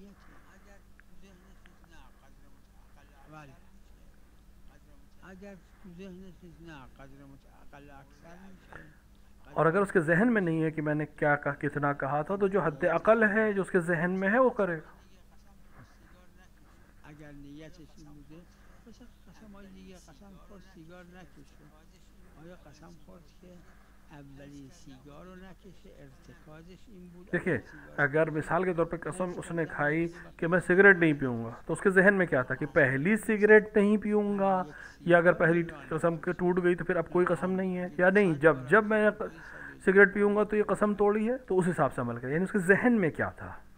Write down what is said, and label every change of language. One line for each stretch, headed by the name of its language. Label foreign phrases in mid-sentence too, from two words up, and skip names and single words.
Urdu: اور اگر اس کے ذہن میں نہیں ہے کہ میں نے کیا کہا، کتنا کہا تھا، تو جو حد عقل ہے جو اس کے ذہن میں ہے وہ کرے گا۔
Persian: اگر نیتش این بوده مثل قسم های دیگه، قسم خورد سیگار نکشه، آیا قسم خورد که اولین سیگار رو نکشه، ارتکازش این بود؟
Urdu: دیکھیے اگر مثال کے طور پہ قسم اس نے کھائی کہ میں سگریٹ نہیں پیوں گا، تو اس کے ذہن میں کیا تھا کہ پہلی سگریٹ نہیں پیوں گا، یا اگر پہلی قسم ٹوٹ گئی تو پھر اب کوئی قسم نہیں ہے، یا نہیں جب میں سگریٹ پیوں گا تو یہ قسم توڑی ہے، تو اس حساب سے عمل کرے، یعنی اس کے ذہن میں کیا تھا۔